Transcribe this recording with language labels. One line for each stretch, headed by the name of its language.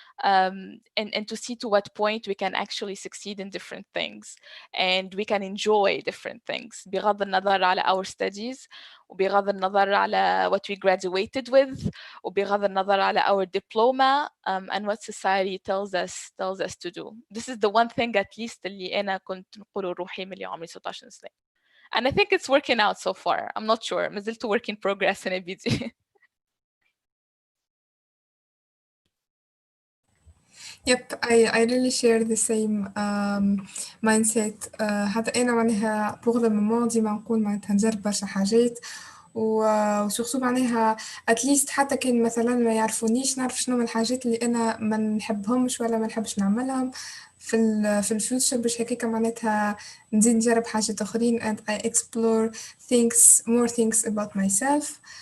English: And to see to what point we can actually succeed in different things and we can enjoy different things
Arabic: بغض النظر على
English: our studies
Arabic: وبغض النظر على
English: what we graduated with وبغض النظر على our diploma and what society tells us to do. This is the one thing at least
Arabic: اللي أنا كنت نقوله روحي من اللي عمري 16 سنة.
English: And I think it's working out so far. I'm not sure.
Arabic: ما زلت
English: work in progress in ABD. Yep, I really share the same mindset.
Arabic: حتى أنا معناها
French: pour le moment
Arabic: ديما نقول معناتها نجرب برشا حاجات وسورسو معناها
English: at least
Arabic: حتى كان مثلا ما يعرفونيش نعرف شنو من الحاجات اللي أنا ما نحبهمش ولا ما نحبش نعملهم في الفيوتشر باش هكاكا معناتها نزيد نجرب حاجات أخرين
English: and I explore more things about myself.